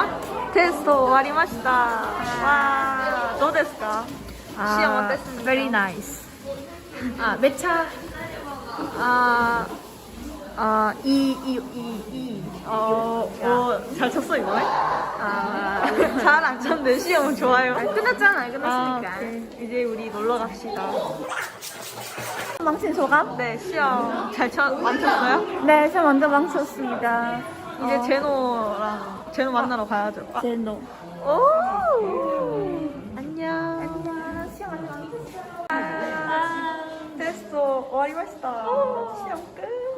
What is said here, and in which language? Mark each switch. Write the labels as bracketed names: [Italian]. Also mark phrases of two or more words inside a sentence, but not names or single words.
[Japanese] テスト終わりました。わー、どうですか？ [Korean] 시험 어땠습니까? [English] Very nice. [Korean] 몇 차? 잘 쳤어 이번에? 잘 안 쳤는데 시험은 좋아요. 끝났잖아요. 끝났으니까. 이제 우리 놀러 갑시다. 망친 소감? 네, 시험 망쳤어요? 네, 저 먼저 망쳤습니다. 이제 제노 만나러 가야죠. 제노. 오! 안녕. 안녕, 시험 많이 망쳤어. [Japanese] 테스트 終わりました. [Korean] 시험 끝.